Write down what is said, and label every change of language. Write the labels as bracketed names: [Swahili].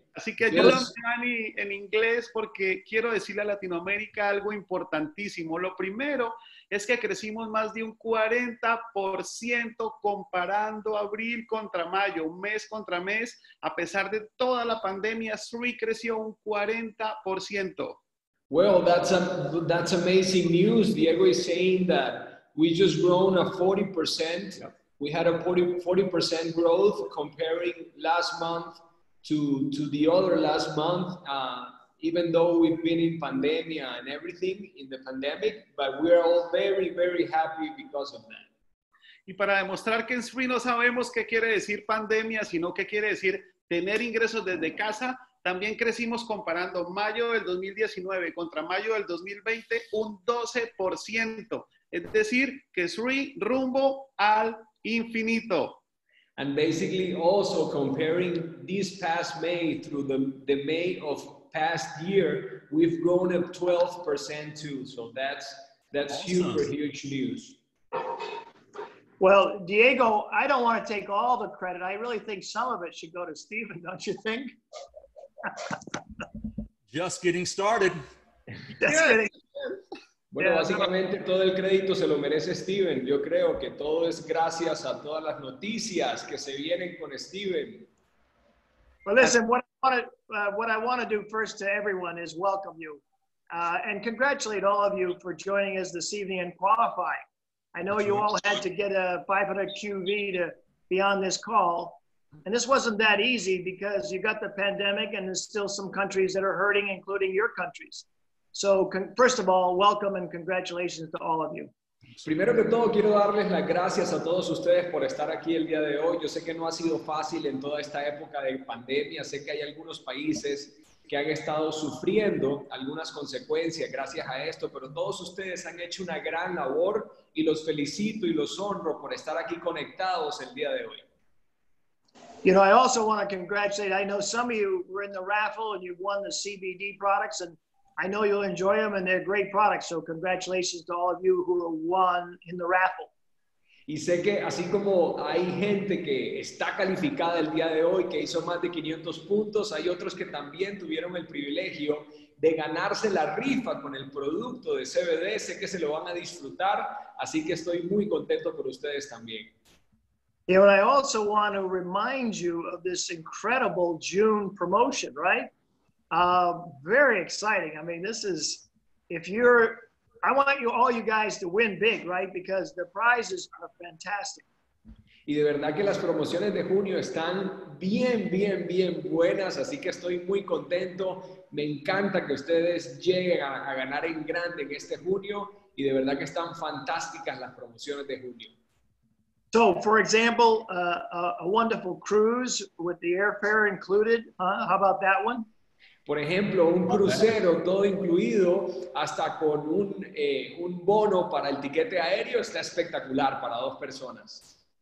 [Spanish] Así que ayúdame, Dani, en inglés porque quiero decirle a Latinoamérica algo importantísimo. Lo primero es que crecimos más de un 40% comparando abril contra mayo, mes contra mes. A pesar de toda la pandemia, Zrii creció un 40%. [English] Well, that's amazing news. Diego is saying that we just grown a 40%. Yep. We had a 40% growth comparing last month to the other last month, even though we've been in pandemic and everything in the pandemic, but we're all very happy because of that. [Spanish] Y para demostrar que en Zrii no sabemos qué quiere decir pandemia, sino qué quiere decir tener ingresos desde casa, también crecimos comparando mayo del 2019 contra mayo del 2020 un 12%. Es decir, que Zrii rumbo al infinito. [English] And basically also comparing this past May through the May of past year, we've grown up 12% too. So that's awesome. Super huge news. Well, Diego, I don't want to take all the credit. I really think some of it should go to Steven, don't you think? Just getting started. [Spanish] Bueno, básicamente todo el crédito se lo merece Steven. Yo creo que todo es gracias a todas las noticias que se vienen con Steven. [English] Well, listen, what I want to do first to everyone is welcome you and congratulate all of you for joining us this evening and qualifying. I know you all had to get a 500 QV to be on this call. And this wasn't that easy because you got the pandemic and there's still some countries that are hurting, including your countries. So, first of all, welcome and congratulations to all of you. [Spanish] Primero que todo, quiero darles las gracias a todos ustedes por estar aquí el día de hoy. Yo sé que no ha sido fácil en toda esta época de pandemia. Sé que hay algunos países que han estado sufriendo algunas consecuencias gracias a esto, pero todos ustedes han hecho una gran labor y los felicito y los honro por estar aquí conectados el día de hoy. [English] You know, I also want to congratulate, I know some of you were in the raffle and you won the CBD products, and I know you'll enjoy them and they're great products. So congratulations to all of you who won in the raffle. [Spanish] Y sé que así como hay gente que está calificada el día de hoy, que hizo más de 500 puntos, hay otros que también tuvieron el privilegio de ganarse la rifa con el producto de CBD. Sé que se lo van a disfrutar, así que estoy muy contento por ustedes también. [English] You know, I also want to remind you of this incredible June promotion, right? Very exciting. I mean, this is, I want all you guys to win big, right? Because the prizes are fantastic. [Spanish] Y de verdad que las promociones de junio están bien buenas, así que estoy muy contento. Me encanta que ustedes lleguen a ganar en grande en este junio y de verdad que están fantásticas las promociones de junio. [English] So, for example, a wonderful cruise with the airfare included. How about that one? [Spanish] Por ejemplo, un crucero todo incluido, hasta con un bono para el tiquete aéreo, está espectacular para 2 personas.